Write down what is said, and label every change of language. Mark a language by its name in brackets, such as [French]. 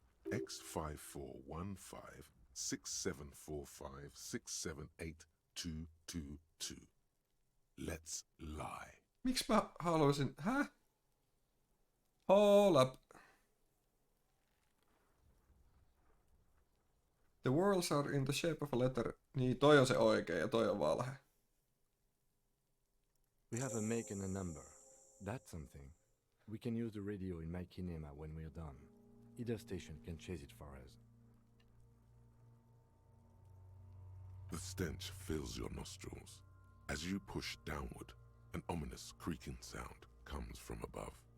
[English] X5415 6745 678222. Let's lie. [Finnish] Miksi mä haluaisin... [English] Hold up. The worlds are in the shape of a letter. [Finnish] Niin, toi on se oikein ja toi on valhe. [English] We have a make and a number. That's something. We can use the radio in my kinema when we're done. Either station can chase it for us. The stench fills your nostrils. As you push downward, an ominous creaking sound comes from above.